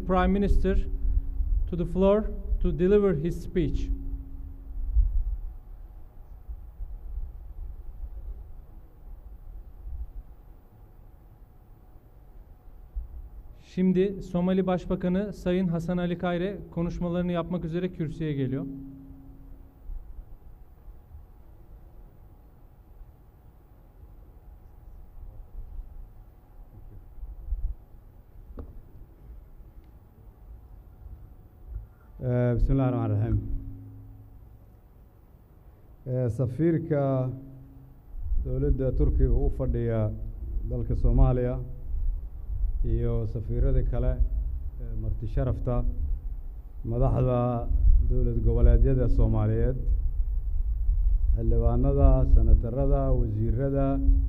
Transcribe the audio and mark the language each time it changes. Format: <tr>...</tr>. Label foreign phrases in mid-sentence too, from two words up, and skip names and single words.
<en>Prime Minister to the floor to deliver his speech.</en> <tr>Şimdi Somali Başbakanı Sayın Hasan Ali Kaire konuşmalarını yapmak üzere kürsüye geliyor.</tr> <ar>Bismillahirrahmanirrahim.</ar> <so>Safiirka dowladda Turkiga u fadhiya dalka Soomaaliya iyo safiirada kale marti sharafta madaxda dowlad goboleedyada Soomaaliyeed, xildhibaanada, senatarada, wasiirada,</so>